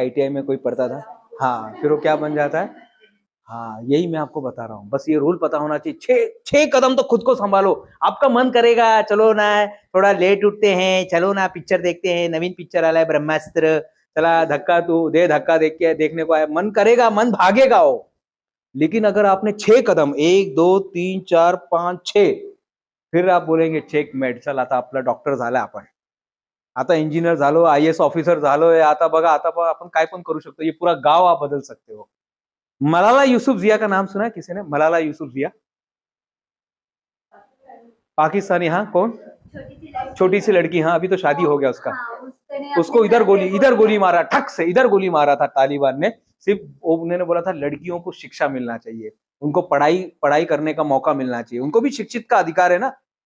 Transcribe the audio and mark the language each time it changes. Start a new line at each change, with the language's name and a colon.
Hindi: ITI में कोई पढ़ता था, हाँ, फिर वो क्या बन जाता है? हाँ, यही मैं आपको बता रहा हूँ, बस ये रूल पता होना चाहिए। 6 कदम तो खुद को संभालो। आपका मन करेगा चलो ना, थोड़ा लेट उठते हैं, चलो ना पिक्चर देखते हैं,
Marathi: नवीन पिक्चर आला है ब्रह्मास्त्र, चला धक्का तू दे,
Hindi: धक्का देखने को आया, मन करेगा, मन भागेगा वो। लेकिन अगर आपने 6 कदम, 1 2 3 4 5 6, फिर आप बोलेंगे चेक मेट,
Marathi: चल आता आपला डॉक्टर झाला, आपण आता इंजिनियर झालो, IAS ऑफिसर झालोय, आता बघा, आता आपण काय पण करू शकतो,
Hindi: ये पूरा गाव आप बदल सकते हो। मलाला यूसुफजिया का नाम सुना है किसी ने? मलाला यूसुफजिया, पाकिस्तानी। हाँ, कौन? छोटी सी लड़की। हाँ, अभी तो शादी हो गया उसका। उसको इधर गोली मारा, ठक से इधर गोली मारा था तालिबान ने। सिर्फ उन्होंने बोला था लड़कियों को शिक्षा मिलना चाहिए, उनको पढ़ाई करने का मौका मिलना चाहिए, उनको भी शिक्षित का अधिकार है ना।